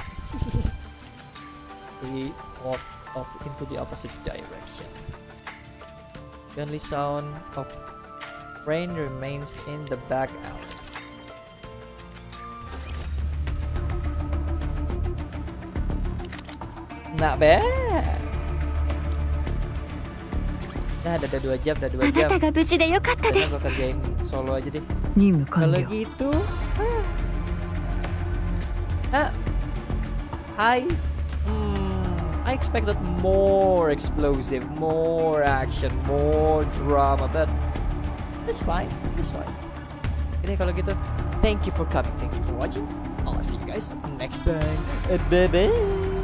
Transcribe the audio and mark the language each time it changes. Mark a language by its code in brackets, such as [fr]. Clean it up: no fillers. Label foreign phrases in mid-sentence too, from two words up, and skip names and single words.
[en] We walk off into the opposite direction. The only sound of rain remains in the back alley. Not bad. [id] Nah, udah 2 jam, udah 2 jam. [ja] あなたが無事でよかったで [id] Kita [ja] す [id] bakal kerjain solo aja deh. [ja] 任務完 [id] Kalau [ja] 了 [id] gitu, [en] I expected more explosive, more action, more drama, but it's fine, it's fine. [id] Jadi kalau gitu, [en] thank you for coming, thank you for watching. I'll see you guys next time. Bye bye.